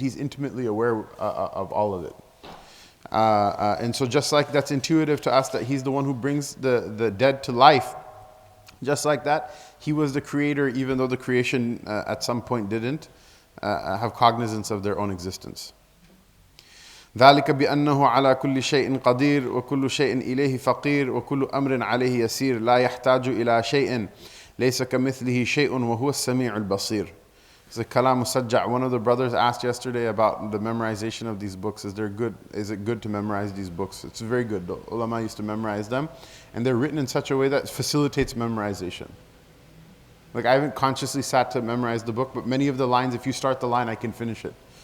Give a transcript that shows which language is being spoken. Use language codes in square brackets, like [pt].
[en] He's intimately aware of all of it. And so just like that's intuitive to us that He's the one who brings the dead to life, just like that, He was the creator, even though the creation at some point didn't have cognizance of their own existence. [ar] ذلك بأنه على كل شيء قدير وكل شيء إليه فقير وكل أمر عليه يسير لا يحتاج إلى شيء ليس كمثله شيء وهو السميع البصير. [en] It's a kalam musajja'. One of the brothers asked yesterday about the memorization of these books. Is it good to memorize these books? It's very good. The ulama used to memorize them, and they're written in such a way that facilitates memorization. Like, I haven't consciously sat to memorize the book, but many of the lines, if you start the line, I can finish it.